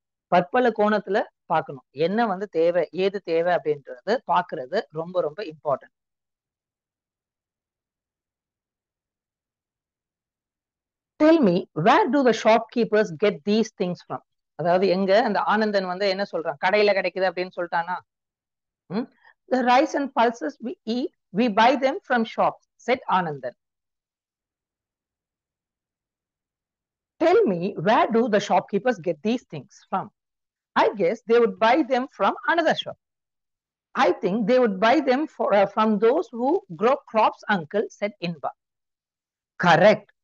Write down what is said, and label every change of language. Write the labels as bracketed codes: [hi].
[ta] பற்பல கோணத்துல பார்க்கணும். என்ன தேவை, ஏது தேவை அப்படின்றது பாக்குறது ரொம்ப ரொம்ப important. [en] Tell me, where do the shopkeepers get these things from? [ta] அதாவது எங்க அந்த ஆனந்தன் என்ன சொல்றான், கடையில கிடைக்குது அப்படின்னு சொல்லிட்டானா? [en] The rice and pulses we eat, we buy them from shops, said Anandan. Tell me, where do the shopkeepers get these things from? I guess they would buy them from another shop. I think they would buy them from those who grow crops, uncle, said Inba. Correct.